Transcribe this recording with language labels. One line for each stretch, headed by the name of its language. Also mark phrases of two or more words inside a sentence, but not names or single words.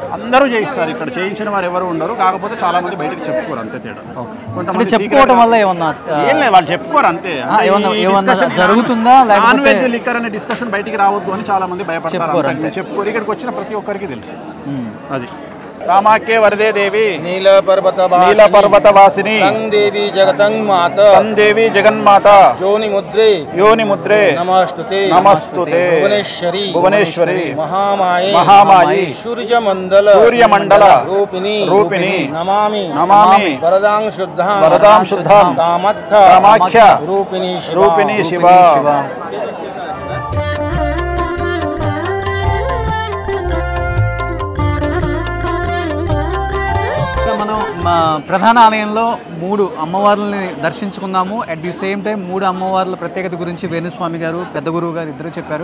Telugu: అందరూ చేయిస్తారు. ఇక్కడ చేయించిన వారు ఎవరు ఉండరు. కాకపోతే చాలా మంది బయటకు చెప్పుకోరు, అంతే తేడా. కొంతమంది చెప్పుకోవడం వల్ల ఏమన్నా ఏం లేదు, వాళ్ళు చెప్పుకోరు అంతే. జరుగుతుందా?
English: non veg,
Telugu: లిక్కర్ అనే డిస్కషన్ బయటికి రావద్దు అని చాలా మంది భయపడతారు. చెప్పుకోరు. ఇక్కడికి వచ్చిన ప్రతి ఒక్కరికి తెలుసు అది.
Sanskrit: कामाख्ये वरदे देवी नील पर्वत वासिनी देवी जगन्माता योनि मुद्रे नमस्तुते भुवनेश्वरी महामाये सूर्यमंडल रूपिणी नमामि वरदां शुद्धां कामाख्या रूपिणी शिवा.
Telugu: మనం ప్రధాన ఆలయంలో 3 అమ్మవార్లని దర్శించుకున్నాము.
English: at the same time
Telugu: 3 అమ్మవార్ల ప్రత్యేకత గురించి వేణుస్వామి గారు, పెద్ద గురువు గారు ఇద్దరు చెప్పారు.